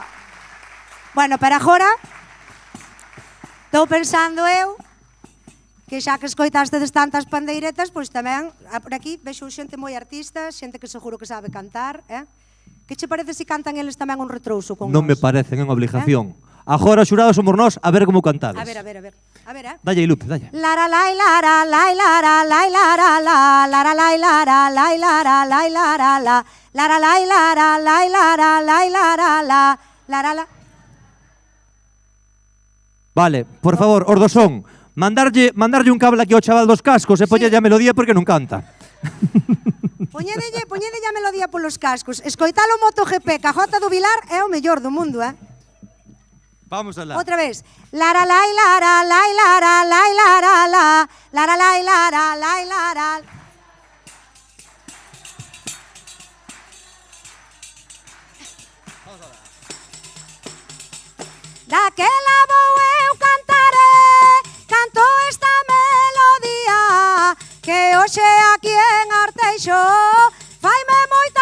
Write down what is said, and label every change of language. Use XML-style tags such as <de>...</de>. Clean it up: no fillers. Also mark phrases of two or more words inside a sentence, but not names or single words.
<gl>Bueno, pero agora estou pensando eu que xa que escoitastes tantas pandeiretas, pois tamén, por aquí, vexo xente moi artista, xente que seguro que sabe cantar, Que che parece se cantan eles tamén un retrouso con Non me nós? parecen en obligación. Agora, xurados somos nós, a ver como cantades. A ver, a ver, a ver. A ver, Dalle, Lupe, dalle. Lara lai lara lai lara lai lara la lara lai lara lai lara lai lara la lara lai lara lai lara lai lara la lara la. Vale, por favor, os do son. Mandarlle un cable aquí ao chaval dos cascos e poñelle a melodía porque non canta. Poñedelle a melodía polos cascos. Escoitalo MotoGP, ca Jota do Vilar é o mellor do mundo, Vamos alá. Outra vez. Lara lai lara lai lara lai lara la lara lai lara lai lara. Daquela vou eu cantaré, canto esta melodía que hoxe aquí en Arteixo faime</gl>